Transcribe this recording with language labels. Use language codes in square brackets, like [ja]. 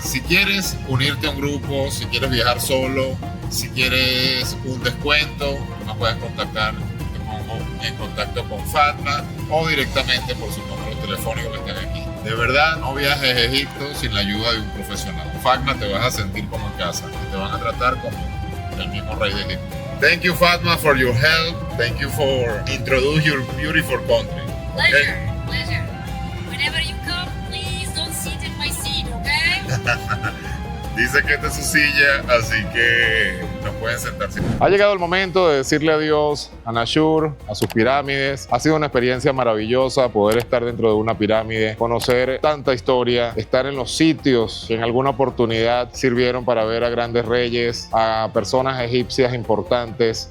[es] Si quieres unirte a un grupo, si quieres viajar solo, si quieres un descuento, me puedes contactar. En contacto con Fatma o directamente por sus números telefónicos que están aquí. De verdad, no viajes a Egipto sin la ayuda de un profesional. Fatma, te vas a sentir como en casa y te van a tratar como el mismo rey de Egipto. [en] Thank you, Fatma, for your help. Thank you for introducing your beautiful country. Pleasure, pleasure. Whenever you come, please don't sit in my seat, okay? [es] Dice que esta es su silla, así que no pueden sentarse. Ha llegado el momento de decirle adiós a Nashur, a sus pirámides. Ha sido una experiencia maravillosa poder estar dentro de una pirámide, conocer tanta historia, estar en los sitios que en alguna oportunidad sirvieron para ver a grandes reyes, a personas egipcias importantes.